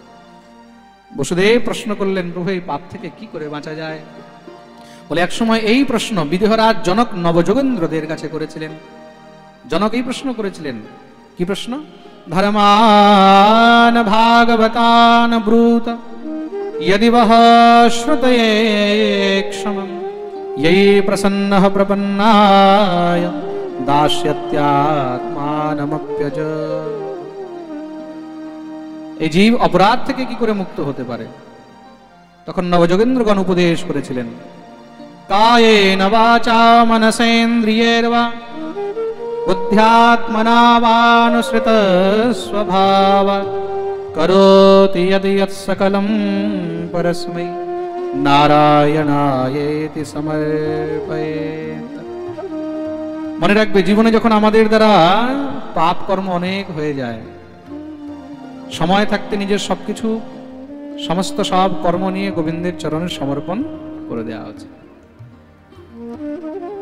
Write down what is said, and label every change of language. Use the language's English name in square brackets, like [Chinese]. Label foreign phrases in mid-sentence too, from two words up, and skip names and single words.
[Bangla] বসুদেব প্রশ্ন করলেন, প্রভু এই পাপ থেকে কি করে বাঁচা যায়? বলে এক সময় এই প্রশ্ন বিদেহরাজ জনক নবযোগেন্দ্রদের কাছে করেছিলেন। জনক এই প্রশ্ন করেছিলেন। কি প্রশ্ন? [Sanskrit] ধর্মান ভাগবতান ব্রূত यदि वह श्रुतये क्षमं ये प्रसन्नः प्रपन्नाय दास्यत्यात्मानमप्यज। [Bangla] এই জীব অপরাধ থেকে কি করে মুক্ত হতে পারে? তখন নবযোগেন্দ্রগণ উপদেশ করেছিলেন, [Sanskrit] কায়েন বাচা মনসেন্দ্রিয়ের্বা বুদ্ধ্যাত্মনা বানুসৃত স্বভাবাৎ করোতি यदि यत्सकलं परस्मै नारायणायेति समर्पयेत्। [Bangla] মনে রাখবে, জীবনে যখন আমাদের দ্বারা পাপ কর্ম অনেক হয়ে যায়, সময় থাকতে নিজের সবকিছু, সমস্ত সব কর্ম নিয়ে গোবিন্দের চরণে সমর্পণ করে দেওয়া উচিত।